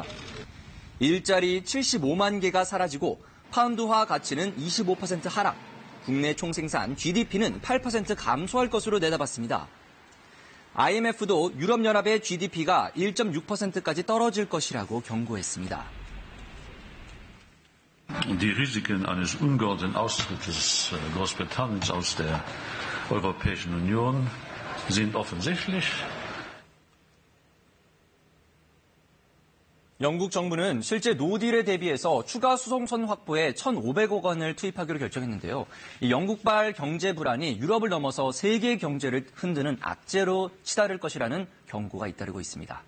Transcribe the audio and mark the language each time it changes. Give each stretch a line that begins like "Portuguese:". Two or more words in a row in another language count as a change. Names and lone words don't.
Korean: 일자리 75만 개가 사라지고 파운드화 가치는 25% 하락, 국내 총생산 GDP는 8% 감소할 것으로 내다봤습니다. IMF도 유럽연합의 GDP가 1.6%까지 떨어질 것이라고 경고했습니다.
German: Die Risiken eines ungeordneten Austrittes Großbritanniens aus der Europäischen Union sind offensichtlich.
Korean: 영국 정부는 실제 노딜에 대비해서 추가 수송선 확보에 1,500억 원을 투입하기로 결정했는데요. 이 영국발 경제 불안이 유럽을 넘어서 세계 경제를 흔드는 악재로 치달을 것이라는 경고가 잇따르고 있습니다.